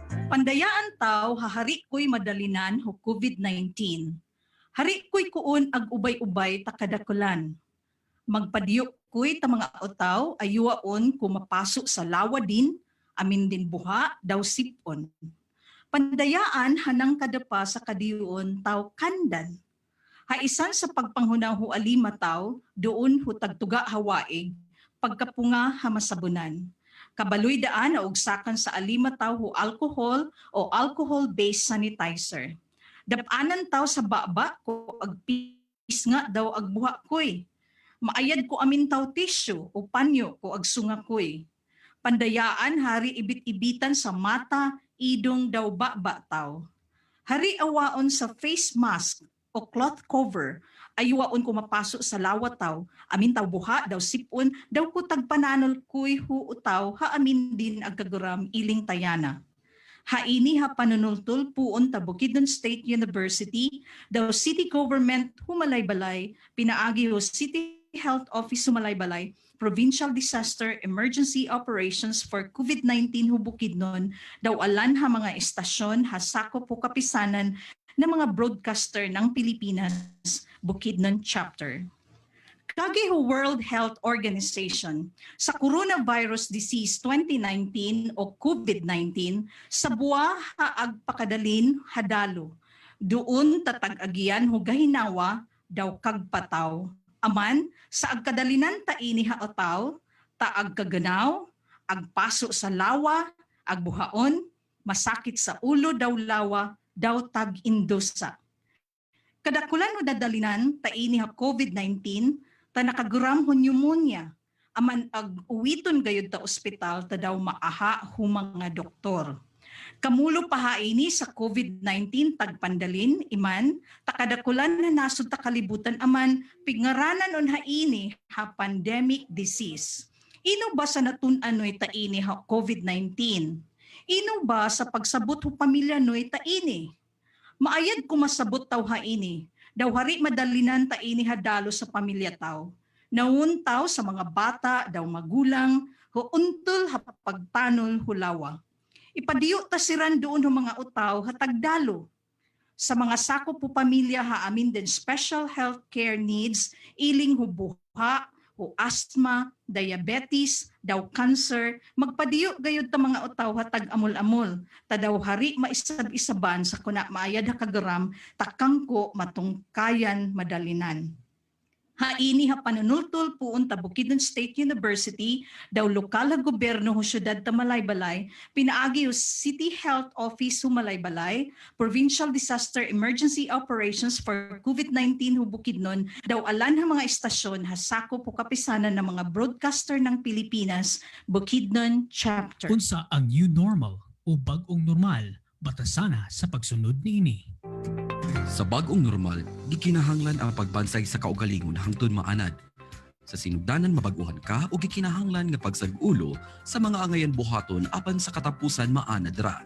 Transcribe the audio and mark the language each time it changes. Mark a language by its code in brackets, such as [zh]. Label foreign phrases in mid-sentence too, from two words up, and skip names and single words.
[bkd] Pandayaan taw hahari ko'y madalinan ho COVID-19. Hari ko'y kuon ag ubay-ubay takadakulan. Magpadiyok ko'y ta mga otaw ayuaon kumapasok sa lawa din, amin din buha daw sipon. Pandayaan hanang kadapa sa kadiyon taw kandan. Haisan sa pagpanghunaw ho alima taw, doon ho tagtuga hawaig, pagkapunga hamasabunan. Kabaloy daan na ugsakan sa alima taw ho alcohol o [en] alcohol-based sanitizer. [bkd] Dapanan taw sa baba ko agpis nga daw agbuha koy. Maayad ko amin taw tissue o panyo ko agsunga koy. Pandayaan hari ibit-ibitan sa mata, idong daw baba taw. Hari awaon sa [en] face mask [bkd] o [en] cloth cover, [bkd] ayuwaon ko mapasok sa lawa taw, amin taw buha daw sipon, daw ko tagpananol kuy huutaw, ha amin din agkaguram iling tayana. Haini ha panunultul puon ta Bukidnon State University, daw [en] city government [bkd] humalay-balay, pinaagi ho City Health Office humalay-balay, Provincial Disaster Emergency Operations for COVID-19 hu Bukidnon, daw alan ha mga estasyon ha sakop po kapisanan ng mga broadcaster ng Pilipinas, Bukidnon Chapter. Kagi ho World Health Organization sa Coronavirus Disease 2019 o COVID-19 sa buwa agpakadalin hadalo. Doon tatag-agian ho gahinawa daw kagpataw. Aman sa agkadalinan taini haotaw, taagkaganaw, agpaso sa lawa, agbuhaon, masakit sa ulo daw lawa, daw tag-indusa. Kadakulan ho dadalinan taini ha COVID-19 ta nakaguram ho pneumonia. Aman ag uwiton gayud ta ospital ta daw maaha hu mga doktor. Kamulo pa haini sa COVID-19 tagpandalin iman takadakulan na nasud ta kalibutan aman pingaranan on haini ha [en] pandemic disease. [bkd] Ino ba sa natun-an noy taini ha COVID-19? Ino ba sa pagsabot ho pamilya noy taini? Maayad kumasabot taw haini. Daw hari madalinan taini hadalo sa pamilya taw. Naun taw sa mga bata daw magulang ho untul ha pagtanol hulawa. Ipadiyo ta siran doon ho mga utaw hatagdalo. Sa mga sakop po pamilya ha amin din [en] special health care needs [bkd] iling ho buha o asthma, diabetes, daw cancer, magpadiyo gayud ta mga utaw hatag amol-amol. Ta daw hari maisab-isaban sa kuna maayad ha kagaram, takangko matungkayan madalinan. Haini ha panunultol puon ta Bukidnon State University, daw lokal ha gobyerno ho syudad ta Malaybalay, pinaagi ho City Health Office ho Malaybalay, Provincial Disaster Emergency Operations for COVID-19 ho Bukidnon, daw alan ha mga istasyon ha sakop po kapisanan ng mga broadcaster ng Pilipinas, Bukidnon Chapter. [ceb] Unsa ang [en] new normal [ceb] o bag-ong normal, batasana sa pagsunod niini. Sa bag-ong normal, di kinahanglan ang pagbansay sa kaugalingon hangtod maanad. Sa sinugdanan mabaguhan ka o gikinahanglan nga pagsag-ulo sa mga angayan buhaton apan sa katapusan maanad ra.